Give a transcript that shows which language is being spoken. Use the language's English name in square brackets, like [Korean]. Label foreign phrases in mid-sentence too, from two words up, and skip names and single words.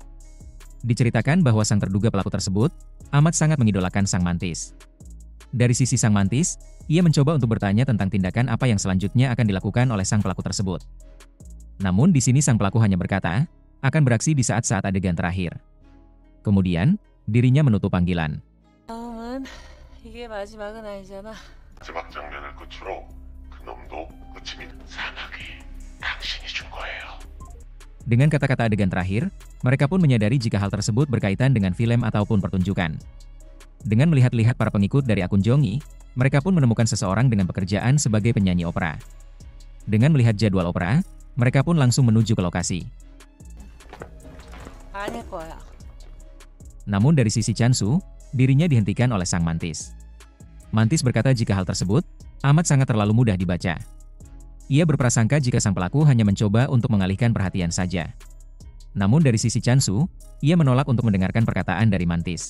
[Indonesian] Diceritakan bahwa sang terduga pelaku tersebut amat sangat mengidolakan sang mantis. Dari sisi sang mantis, ia mencoba untuk bertanya tentang tindakan apa yang selanjutnya akan dilakukan oleh sang pelaku tersebut. Namun di sini sang pelaku hanya berkata, akan beraksi di saat-saat adegan terakhir. Kemudian, dirinya menutup panggilan. [Korean] 이게 마지막은 아니잖아. 마지막 장면을 끝으로 그 놈도 끝입니다. 사막이 당신이 준 거예요. [Indonesian] Dengan kata-kata adegan terakhir, mereka pun menyadari jika hal tersebut berkaitan dengan film ataupun pertunjukan. Dengan melihat-lihat para pengikut dari akun Jongi, mereka pun menemukan seseorang dengan pekerjaan sebagai penyanyi opera. Dengan melihat jadwal opera, mereka pun langsung menuju ke lokasi. [Korean] 아닐 거야. [Indonesian] Namun dari sisi Chansu, dirinya dihentikan oleh sang mantis. Mantis berkata jika hal tersebut amat sangat terlalu mudah dibaca. Ia berprasangka jika sang pelaku hanya mencoba untuk mengalihkan perhatian saja. Namun dari sisi Chansu, ia menolak untuk mendengarkan perkataan dari mantis.